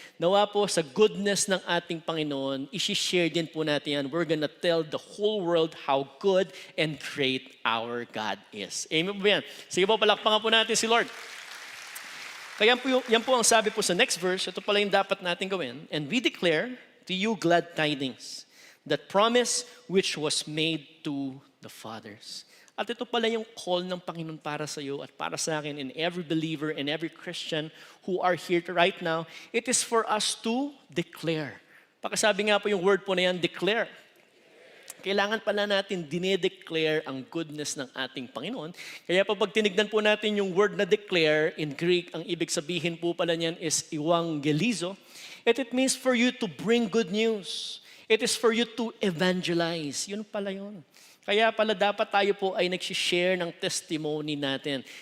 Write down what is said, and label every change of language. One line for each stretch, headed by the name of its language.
Filipino: Nawa po sa goodness ng ating Panginoon, isi-share din po natin yan.
English: We're gonna tell the whole world how good and great our God is.
Filipino: Amen po yan. Sige po, palakpakan po natin si Lord. Kaya yan po ang sabi po sa next verse, ito pala yung dapat natin gawin.
English: And we declare to you glad tidings, that promise which was made to the fathers.
Filipino: At ito pala yung call ng Panginoon para sa iyo at para sa akin
English: and every believer and every Christian who are here right now. It is for us to declare.
Filipino: Pakasabi nga po yung word po na yan, declare. Kailangan pala natin dinedeclare ang goodness ng ating Panginoon. Kaya pag tinignan po natin yung word na declare, in Greek, ang ibig sabihin po pala niyan is evangelizo.
English: It means for you to bring good news. It is for you to evangelize.
Filipino: Yun pala yun. Kaya pala dapat tayo po ay nagsishare ng testimony natin.